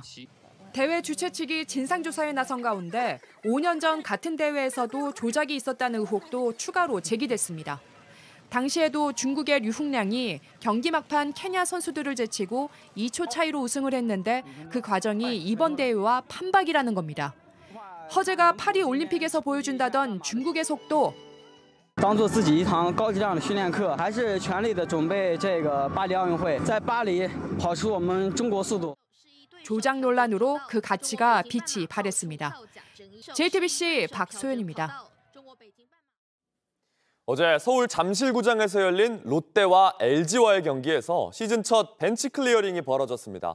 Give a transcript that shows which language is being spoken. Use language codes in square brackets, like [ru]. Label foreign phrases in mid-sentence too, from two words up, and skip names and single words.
[ko] 대회 주최 측이 진상조사에 나선 가운데 5년 전 같은 대회에서도 조작이 있었다는 의혹도 추가로 제기됐습니다. 당시에도 중국의 류흥량이 경기 막판 케냐 선수들을 제치고 2초 차이로 우승을 했는데 그 과정이 이번 대회와 판박이라는 겁니다. 허재가 파리 올림픽에서 보여준다던 중국의 속도. [zh] 当做自己一堂高质量的训练课，还是全力的准备这个巴黎奥运会，在巴黎跑出我们中国速度。 [ko] 조작 논란으로 그 가치가 빛이 발했습니다. JTBC 박소연입니다. 어제 서울 잠실구장에서 열린 롯데와 LG와의 경기에서 시즌 첫 벤치 클리어링이 벌어졌습니다.